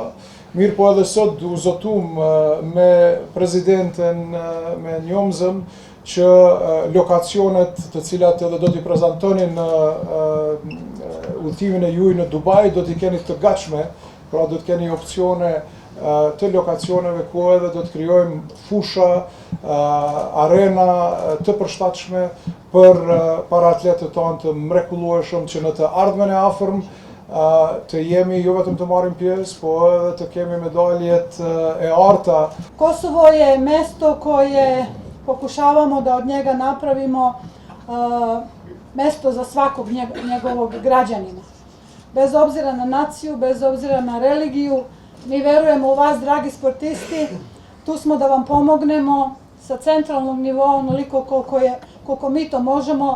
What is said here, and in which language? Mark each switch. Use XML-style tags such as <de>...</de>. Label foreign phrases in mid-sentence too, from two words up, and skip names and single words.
<sq>Mirë po edhe sot u zotum me presidenten me njomzëm që lokacionet të cilat edhe do t'i prezantonin në udhëtimin e juaj në Dubai do t'i keni të gatshme, pra do t'keni opcione të lokacioneve ku edhe do të krijojmë fusha, arena të përshtatshme për para atletët tanë të mrekullueshëm që në të ardhmen e afërm të jemi jo vetëm të marrim pjesë, po edhe të kemi medaljet e arta.</sq> <sr>Kosovo je mesto koje pokušavamo da od njega napravimo mesto za svakog njegovog građanina. Bez obzira na naciju, bez obzira na religiju, mi verujemo u vas, dragi sportisti, tu smo da vam pomognemo sa centralnog nivoa onoliko koliko mi to možemo.</sr>